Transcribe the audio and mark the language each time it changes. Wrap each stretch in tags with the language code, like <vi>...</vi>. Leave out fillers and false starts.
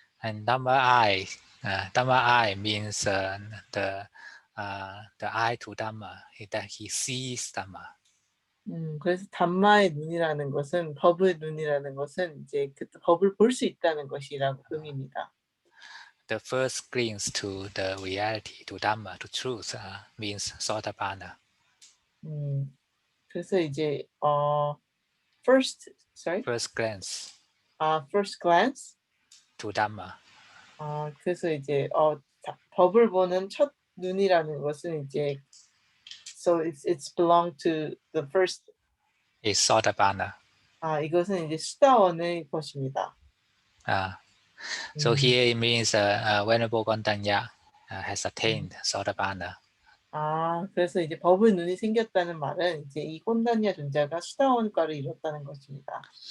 <en>And Dhamma eye means the eye to Dhamma, that he sees Dhamma.</en> <ko>그래서 담마의 눈이라는 것은 법의 눈이라는 것은 이제 그 법을 볼 수 있다는 것이라고 의미입니다.</ko> <en>The first glimpse to the reality, to Dhamma, to truth, means Sotapanna.</en> <ko>그래서 이제</ko> <en>first glance. First glance. To Dhamma.</en> <ko>그래서 이제 법을 보는 첫 눈이라는 것은 이제</ko> <en>so it's belong to the first. Is Sotapanna.</en> <ko>이것은 이제 수다원의 것입니다.</ko> <en>So here it means Venerable Gondanya has attained Sotapanna.</en> <ko>그래서 이제 법의 눈이 생겼다는 말은 이제 이 꼰단냐 존자가 수다원과를 이뤘다는 것입니다.</ko>